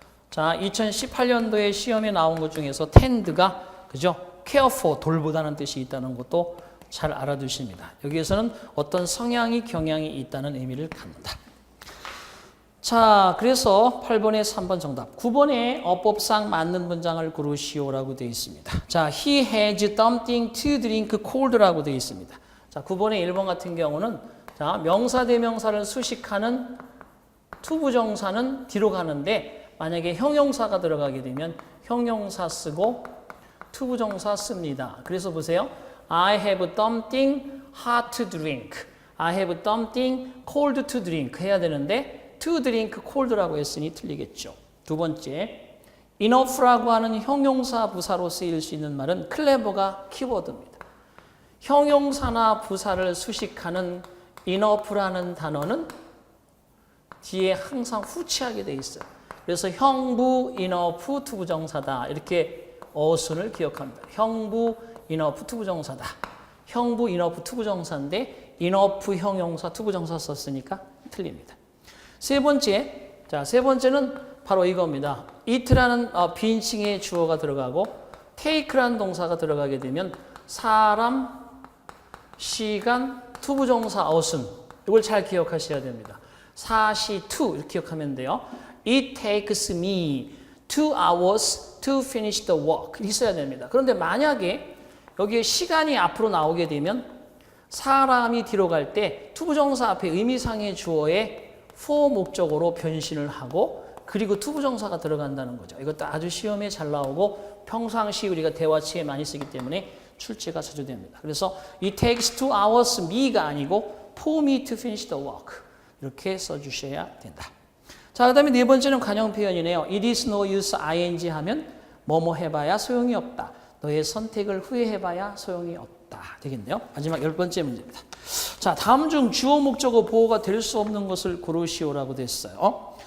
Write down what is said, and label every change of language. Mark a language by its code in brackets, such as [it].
[ko] 자, 2018년도에 시험에 나온 것 중에서 tend가 그죠? care for 돌보다는 뜻이 있다는 것도 잘 알아두십니다. 여기에서는 어떤 성향이 경향이 있다는 의미를 갖는다. 자, 그래서 8번에 3번 정답. 9번에 어법상 맞는 문장을 고르시오라고 되어 있습니다. 자, [en] he has something to drink cold라고 [ko] 되어 있습니다. 자, 9번에 1번 같은 경우는 자, 명사 대명사를 수식하는 투부정사는 뒤로 가는데 만약에 형용사가 들어가게 되면 형용사 쓰고 투부정사 씁니다. 그래서 보세요. [en] I have something hot to drink. I have something cold to drink [ko] 해야 되는데 [en] to drink cold라고 [ko] 했으니 틀리겠죠. 두 번째, enough라고 하는 형용사 부사로 쓰일 수 있는 말은 clever가 키워드입니다. 형용사나 부사를 수식하는 enough라는 단어는 뒤에 항상 후치하게 돼 있어요. 그래서 형부 enough 투부정사다. 이렇게 어순을 기억합니다. 형부 enough 투부정사다. 형부 enough 투부정사인데 enough 형용사 투부정사 썼으니까 틀립니다. 세 번째, 자, 세 번째는 바로 이겁니다. it라는 비인칭의 주어가 들어가고 take라는 동사가 들어가게 되면 사람, 시간, 투부정사 어순 이걸 잘 기억하셔야 됩니다. 사시 to 이렇게 기억하면 돼요. [en] It takes me 2 hours to finish the work [ko] 있어야 됩니다. 그런데 만약에 여기에 시간이 앞으로 나오게 되면 사람이 뒤로 갈 때 투부정사 앞에 의미상의 주어에 for 목적어로 변신을 하고 그리고 투부정사가 들어간다는 거죠. 이것도 아주 시험에 잘 나오고 평상시 우리가 대화치에 많이 쓰기 때문에 출제가 자주 됩니다. 그래서 [en] it takes 2 hours me가 [ko] 아니고 [en] for me to finish the work [ko] 이렇게 써주셔야 된다. 자, 그 다음에 네 번째는 관용 표현이네요. [en] It is no use ing [ko] 하면 뭐뭐 해봐야 소용이 없다. 너의 선택을 후회해봐야 소용이 없다. 되겠네요. 마지막 10번째 문제입니다. 자, 다음 중 주어 목적어 보호가 될 수 없는 것을 고르시오라고 됐어요.